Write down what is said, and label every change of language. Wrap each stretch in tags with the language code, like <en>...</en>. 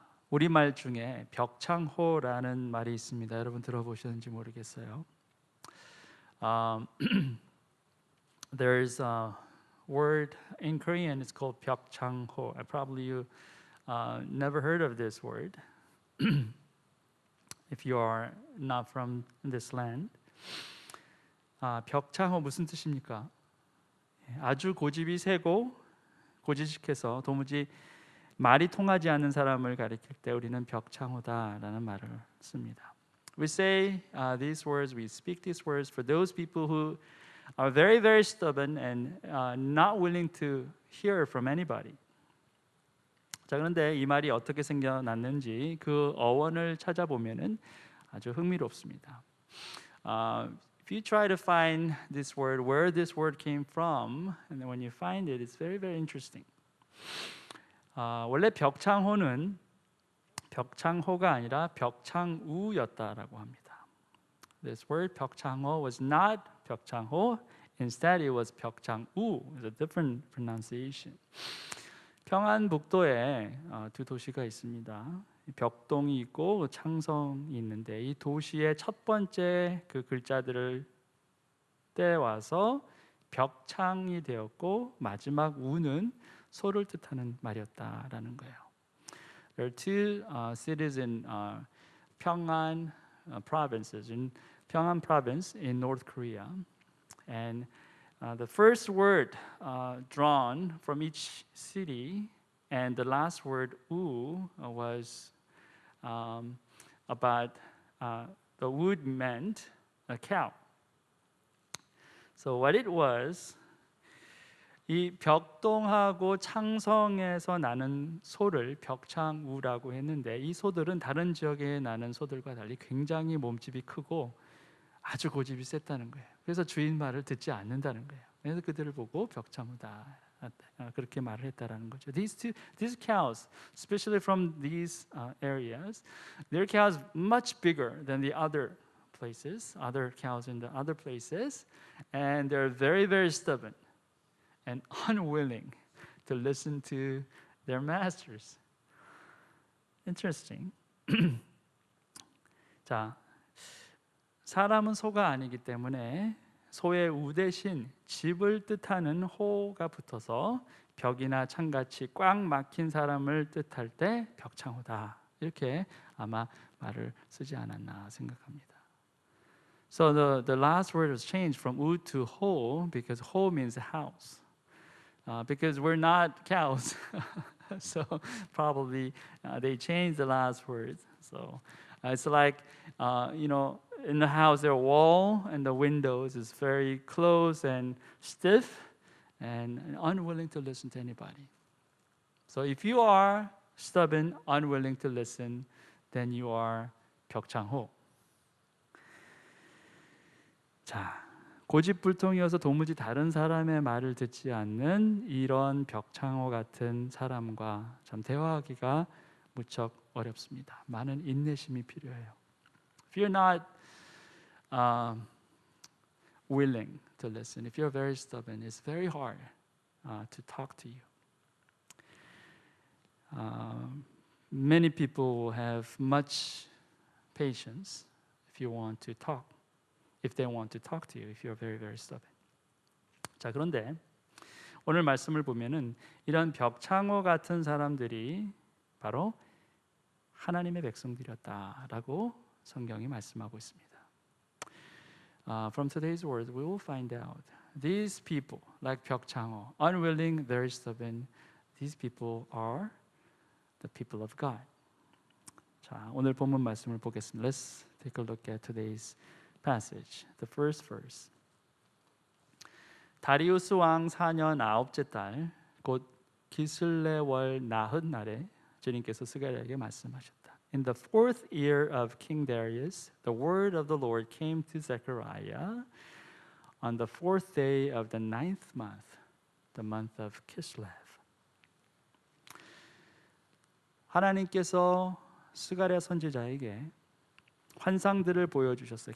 <ko>우리말 중에 벽창호라는 말이 있습니다. 여러분 들어보셨는지 모르겠어요.</ko> <en>Um, there's a word in Korean. It's called 벽창호. Probably you never heard of this word if you are not from this land.</en> <ko>벽창호 무슨 뜻입니까? 아주 고집이 세고 고지식해서 도무지 말이 통하지 않는 사람을 가리킬 때 우리는 벽창호다라는 말을 씁니다.</ko> <en>We say these words, we speak these words for those people who are very, very stubborn and not willing to hear from anybody.</en> <ko>자, 그런데 이 말이 어떻게 생겨났는지 그 어원을 찾아보면은 아주 흥미롭습니다.</ko> <en>If you try to find this word, where this word came from, and then when you find it, it's very, very interesting.</en> <ko>원래 벽창호는 벽창호가 아니라 벽창우였다라고 합니다.</ko> <en>This word 벽창호 was not 벽창호. Instead, it was 벽창우. It's a different pronunciation.</en> <ko>평안북도에 두 도시가 있습니다. 벽동이 있고 창성이 있는데 이 도시의 첫 번째 그 글자들을 떼와서 벽창이 되었고 마지막 우는 소를 뜻하는 말이었다라는 거예요.</ko> <en>There are two cities in Pyongan provinces, in Pyongan province in North Korea, and the first word drawn from each city and the last word "u" was about the wood meant a cow. So what it was,</en> <ko>이 벽동하고 창성에서 나는 소를 벽창우라고 했는데 이 소들은 다른 지역에 나는 소들과 달리 굉장히 몸집이 크고 아주 고집이 셌다는 거예요. 그래서 주인 말을 듣지 않는다는 거예요. 그래서 그들을 보고 벽창우다 그렇게 말을 했다라는 거죠.</ko> <en>These cows, especially from these areas, their cows much bigger than the other places, other cows in the other places, and they're very, very stubborn and unwilling to listen to their masters. Interesting.</en> <ko>자, 사람은 소가 아니기 때문에 소의 우 대신 집을 뜻하는 호가 붙어서 벽이나 창같이 꽉 막힌 사람을 뜻할 때 벽창호다 이렇게 아마 말을 쓰지 않았나 생각합니다.</ko> <en>So the last word was changed from 우 to 호 because 호 means house. Because we're not cows, so probably they changed the last word. So it's like in the house, their wall and the windows is very close and stiff, and unwilling to listen to anybody. So if you are stubborn, unwilling to listen, then you are 벽창호.</en> <ko>자. 고집불통이어서 도무지 다른 사람의 말을 듣지 않는 이런 벽창호 같은 사람과 참 대화하기가 무척 어렵습니다. 많은 인내심이 필요해요.</ko> <en>If you're not willing to listen, if you're very stubborn, it's very hard to talk to you. Many people have much patience if you want to talk. If they want to talk to you, if you're very, very stubborn.</en> <ko>자, 그런데 오늘 말씀을 보면은 이런 벽창호 같은 사람들이 바로 하나님의 백성들이었다라고 성경이 말씀하고 있습니다.</ko> <en>From today's words, we will find out these people, like 벽창호, unwilling, very stubborn, these people are the people of God.</en> <ko>자, 오늘 본문 말씀을 보겠습니다.</ko> <en>Let's take a look at today's passage, the first verse.</en> <ko>다리우스 왕 4년 9째 달 곧 기슬레월 나흔 날에 주님께서 스가랴에게 말씀하셨다.</ko> <en>In the fourth year of King Darius, the word of the Lord came to Zechariah on the fourth day of the ninth month, the month of Kislev.</en> <ko>하나님께서 스가랴 선지자에게 환상들을 보여주셨어요.</ko>